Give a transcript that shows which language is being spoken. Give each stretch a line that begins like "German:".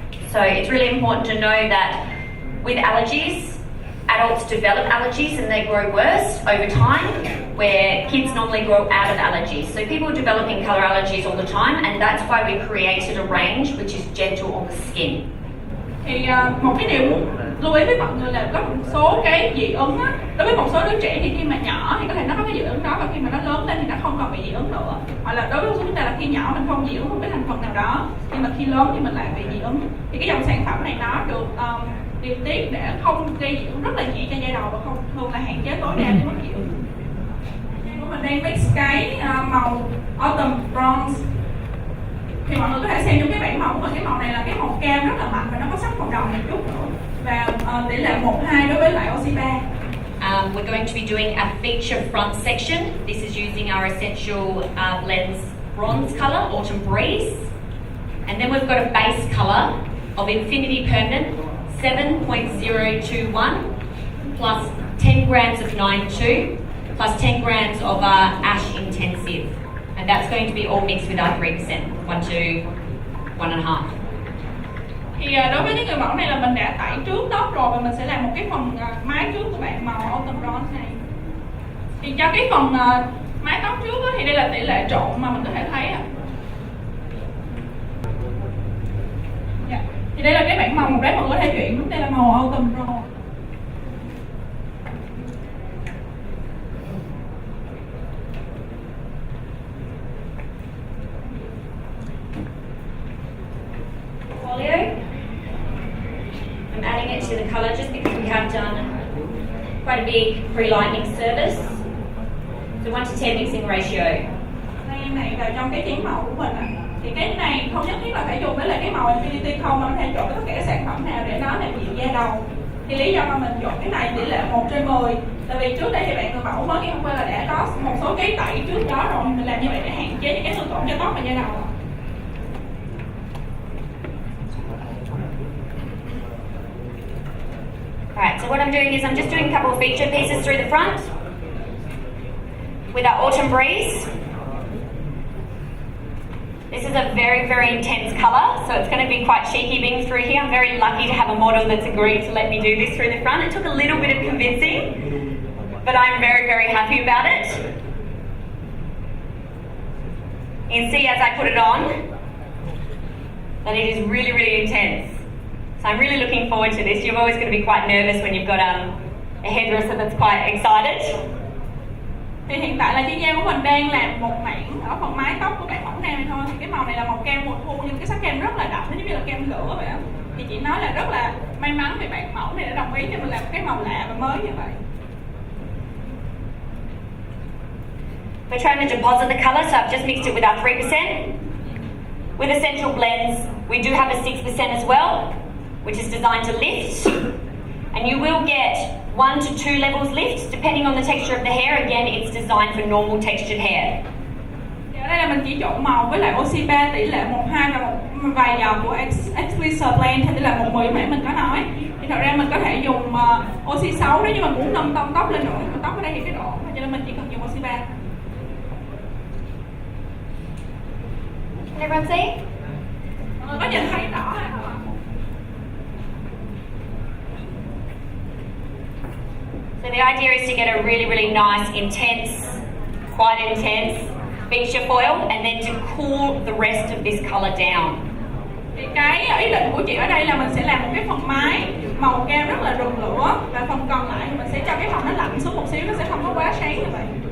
English: So it's really important to know that with allergies, adults develop allergies and they grow worse over time, where kids normally grow out of allergies. So people are developing colour allergies all the time, and that's why we created a range which is gentle on the skin.
Vietnamese: Thì một cái điều muốn lưu ý với mọi người là có một số cái dị ứng á, đối với một số đứa trẻ thì khi mà nhỏ thì có thể nó có cái dị ứng đó, và khi mà nó lớn lên thì nó không còn bị dị ứng nữa. Hoặc là đối với chúng ta là khi nhỏ mình không dị ứng một cái thành phần nào đó, nhưng mà khi lớn thì mình lại bị dị ứng. Thì cái dòng sản phẩm này nó được điều tiết để không gây dị ứng rất là nhẹ cho da đầu và không thường là hạn chế tối đa cái mức dị ứng. Mình đang mix cái màu Autumn Bronze. Thì mọi người có thể xem trong cái bản mẫu mà cái màu này là cái màu cam rất là mạnh và nó có sắc màu đồng một chút nữa. Và tỷ lệ 1:2 đối với lại oxy 3.
English: We're going to be doing a feature front section. This is using our Essential Blends Bronze colour, Autumn Breeze. And then we've got a base colour of Infinity Permanent, 7.021 plus 10 grams of 92 plus 10 grams of ash intensive. And that's going to be all mixed with our 3%, 1 to 1.5.
Vietnamese: Thì đối với cái người mẫu này là mình đã tẩy trước tóc rồi và mình sẽ làm một cái phần mái trước của bạn màu autumn bronze này. Thì cho cái phần mái tóc trước thì đây là tỷ lệ trộn mà mình có thể thấy. Thì đây là cái bảng màu, một đấy mọi người có thể chuyển đúng, đây là màu autumn bronze.
English: I'm adding it to the colour just because we have done quite a big pre-lightening service. So 1 to 10 mixing ratio.
Vietnamese: Đây này vào trong cái chén màu của mình thì cái này không nhất thiết là phải dùng với lại cái màu Infinity không, mà có thể trộn với tất cả các sản phẩm nào để nó làm dịu da đầu. Thì lý do mà mình chọn cái này tỷ lệ 1/10, tại vì trước đây thì bạn người mẫu mới ngày hôm qua là đã có một số cái tẩy trước đó rồi, mình làm như vậy để hạn chế những cái thương tổn cho tóc và da đầu.
English: Alright, so what I'm doing is I'm just doing a couple of feature pieces through the front with our autumn breeze. This is a very, very intense colour, so it's going to be quite cheeky being through here. I'm very lucky to have a model that's agreed to let me do this through the front. It took a little bit of convincing, but I'm very, very happy about it. You can see as I put it on that it is really, really intense. So I'm really looking forward to this. You're always going to be quite nervous when you've got a hairdresser that's quite excited.
Vietnamese: Thì hiện tại là chị Giang của mình đang làm một mảng ở phần mái tóc của bạn mẫu nam này thôi. Thì cái màu này là màu kem mùa thu nhưng cái sắc kem rất là đậm, nó giống như là kem lửa vậy á. Thì chị nói là rất là may mắn vì bạn mẫu này đã đồng ý cho mình làm cái màu lạ và mới như vậy.
English: We're trying to deposit the colour, so I've just mixed it with our 3%. With Essential Blends, we do have a 6% as well, which is designed to lift. And you will get 1 to 2 levels lift, depending on the texture of the hair. Again, it's designed for normal textured hair.
Vietnamese: Ở đây là mình chỉ trộn màu với lại oxy 3 tỷ lệ 1:2 và một vài giọt của Exquisite Blend thì là 1:10 mà mình có nói. Thì thật ra mình có thể dùng oxy 6 nếu như mình muốn nâng tông tóc lên nữa. Nhưng mà tóc ở đây thì cái độ, cho nên mình chỉ cần dùng oxy 3.
English: Can everyone see?
Vietnamese: Có nhìn thấy rõ hả?
English: So the idea is to get a really, really nice, intense, quite intense feature foil and then to cool the rest of this colour down.
Vietnamese: Thì cái ý định của chị ở đây là mình sẽ làm một cái phần mái màu kem rất là rực lửa và phần còn lại mình sẽ cho cái màu nó lạnh xuống một xíu, nó sẽ không có quá sáng như vậy.